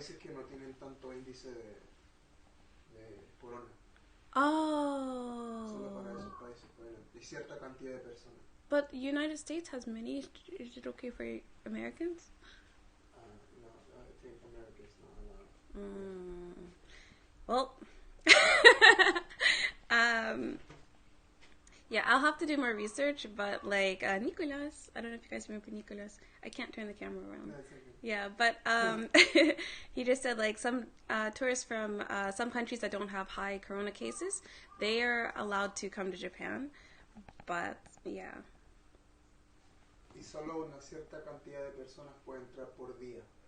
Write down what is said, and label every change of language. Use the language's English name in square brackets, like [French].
[Spanish] países que no tienen tanto índice de corona. Oh. Solo para esos países pueden. Y cierta cantidad de personas. [English] But the United States has many. Is it okay for Americans? No, I think America is not allowed. Well, yeah, I'll have to do more research, but like Nicolas, I don't know if you guys remember Nicolas. I can't turn the camera around. No, it's okay. Yeah, but he just said like some tourists from some countries that don't have high corona cases, they are allowed to come to Japan, but yeah. [Spanish] Y solo una cierta cantidad de personas puede entrar por día.